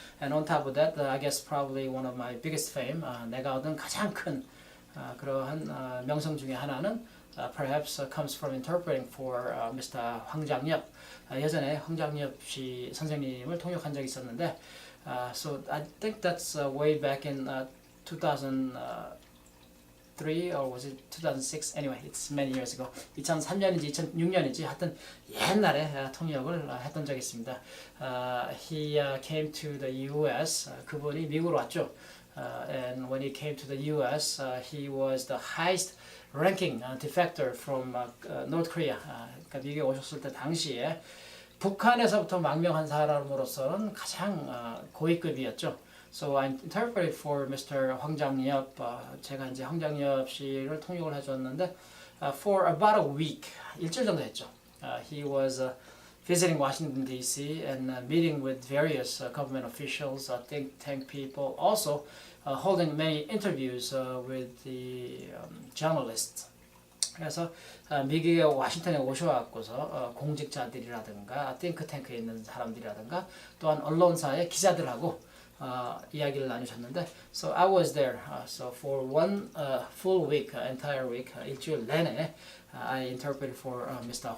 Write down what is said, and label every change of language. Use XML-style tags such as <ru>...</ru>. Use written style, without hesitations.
<en>And on top of that, I guess probably one of my biggest fame,</en> <ko>내가 얻은 가장 큰 그러한 명성 중에 하나는</ko> <en>perhaps comes from interpreting for Mr.</en> <ko>황장엽. 예전에 황장엽 씨 선생님을 통역한 적이 있었는데,</ko> <en>so I think that's way back in 2003 or was it 2006? Anyway, it's many years ago.</en> <ko>2003년인지 2006년인지 하여튼 옛날에 통역을 했던 적이 있습니다.</ko> <en>He came to the U.S.</en> <ko>그분이 미국으로 왔죠.</ko> <en>And when he came to the U.S., he was the highest ranking defector from North Korea.</en> <ko>그러니까 미국에 오셨을 때 당시에 북한에서부터 망명한 사람으로서는 가장 고위급이었죠.</ko> <en>So I interpreted for Mr. 황장엽.</en> <ko>제가 이제 황장엽 씨를 통역을 해줬는데</ko> <en>for about a week,</en> <ko>일주일 정도 했죠.</ko> <en>He was visiting Washington D.C. and meeting with various government officials, think tank people, also holding many interviews with the journalists.</en> <ko>그래서 미국의 워싱턴에 오셔갖고서 공직자들이라든가 띵크탱크에 있는 사람들이라든가 또한 언론사의 기자들하고 이야기를 나누셨는데,</ko> <en>so I was there. So for one full week, entire week,</en> <ko>일주일 내내</ko> <en>I interpreted for Mr.</en>